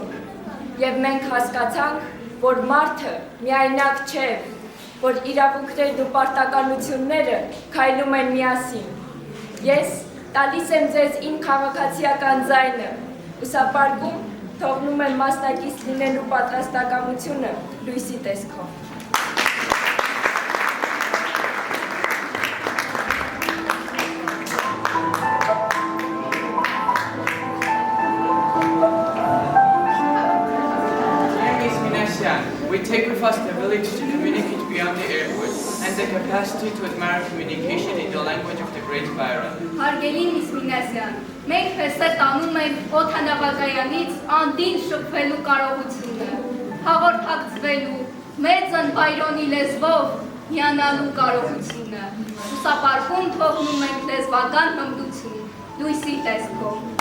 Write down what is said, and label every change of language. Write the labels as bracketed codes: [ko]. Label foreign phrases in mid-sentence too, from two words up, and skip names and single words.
[hy] Եվ մենք հասկացանք, որ մարդը միայնակ չէ, որ իրավունքներն ու պարտականությունները քայլում են միասին։ Ես տալիս եմ ձեզ իմ քաղաքացիական ձայնը, ուսապարկում թողնում եմ մասնակից լինելու պատրաստակամությունը լույսի տեսքով։ [en] We take with us the ability to communicate beyond the airwaves and the capacity to admire communication in the language of the great Byron. [hy] Հարգելի Միս Մինասյան, մենք փեստը տանում ենք օդանավակայանից անդին շփվելու կարողությունը, հաղորդակցվելու մեծն Բայրոնի լեզվով հիանալու կարողությունը, ուսապարկում թողնում ենք լեզվական հմտություն, լույսի տեսքով։